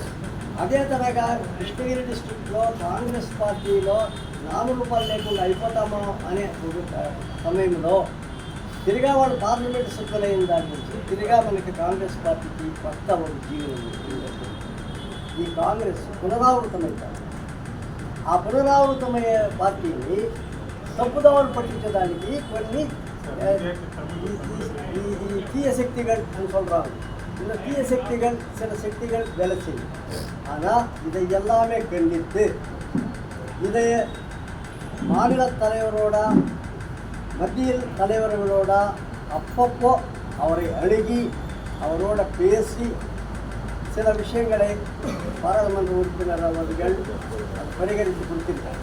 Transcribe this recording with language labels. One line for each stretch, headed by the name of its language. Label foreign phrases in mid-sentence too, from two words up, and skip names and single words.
Telugu: అదే తరగా కృష్ణగిరి డిస్ట్రిక్ట్లో కాంగ్రెస్ పార్టీలో నామరూపాలు లేకుండా అయిపోతామో అనే సమయంలో తిరిగా వాళ్ళు పార్లమెంట్ సభ్యులైన దాని నుంచి తిరిగా మనకి కాంగ్రెస్ పార్టీకి కొత్త ఒక జీవనం. ఈ కాంగ్రెస్ పునరావృతమవుతారు. ఆ పునరావృతమయ్యే పార్టీని తప్పుదోవలు పట్టించడానికి కొన్ని
Tamil: தீய சக்திகள் சொல்கிறாங்க. இந்த தீய சக்திகள் சில சக்திகள் வேலை செய்யும். ஆனால் இதை எல்லாமே கண்டித்து இதை மாநில தலைவரோட மத்தியில் தலைவர்களோட அப்பப்போ அவரை அணுகி அவரோட பேசி சில விஷயங்களை பாராளுமன்ற உறுப்பினர் அவர்கள் பரிகரித்து கொடுத்திருக்காங்க.